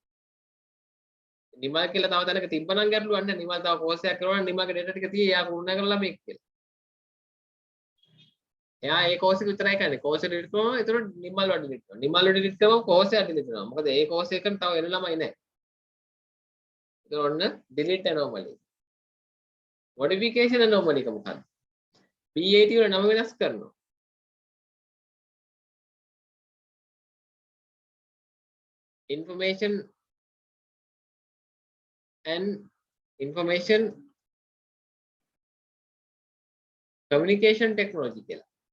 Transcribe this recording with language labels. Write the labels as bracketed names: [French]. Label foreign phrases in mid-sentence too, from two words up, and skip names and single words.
[Sinhala] නිමල් කියලා තව තැනක තිබ්බනම් ගැටලුවක් නැහැ. නිමල් තව කෝස් එකක් කරනවා නම් නිමල්ගේ data ටික තියෙයි එයා පුරුණ කරලා මේක කියලා. එයා ඒ කෝස් එක විතරයි කරන්නේ. කෝස් එක delete කරනවා එතකොට නිමල් වල delete කරනවා. නිමල් වල delete කරනවා කෝස් එක delete කරනවා. මොකද ඒ කෝස් එකෙන් තව එන ළමයි නැහැ. එතකොට ඔන්න delete anomaly. [English] modification anomaly [Sinhala] එක මොකක්ද? PAT වල නම වෙනස් කරනවා. [English] information communication technology කියලා.